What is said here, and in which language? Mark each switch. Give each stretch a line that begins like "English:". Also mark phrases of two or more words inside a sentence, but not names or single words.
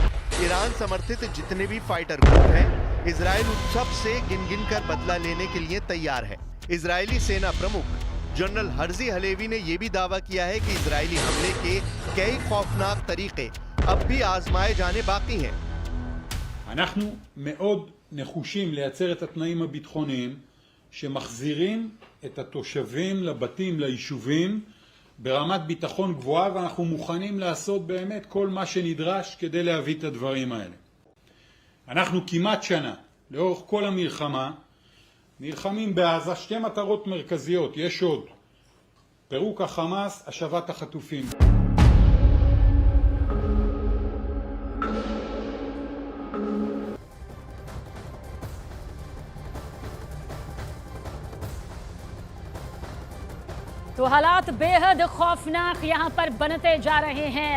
Hindi: ईरान समर्थित जितने भी
English: fighter group
Hindi: हैं, इजराइल उन सब से गिन कर बदला लेने के लिए तैयार है। इजरायली सेना प्रमुख जनरल हर्जी हलेवी ने यह भी दावा किया है कि इजरायली हमले के कई खौफनाक तरीके अब भी आजमाए जाने बाकी हैं।
Hebrew: אנחנו מאוד נחושים לייצר את התנאים הביטחוניים שמחזירים את התושבים לבתים, ליישובים, ברמת ביטחון גבוהה, ואנחנו מוכנים לעשות באמת כל מה שנדרש כדי להביא את הדברים האלה. אנחנו כמעט שנה, לאורך כל המלחמה, נלחמים בעזה 2 מטרות מרכזיות, יש עוד. פירוק החמאס, השבת החטופים.
Hindi: तो हालात बेहद खौफनाक यहाँ पर बनते जा रहे हैं।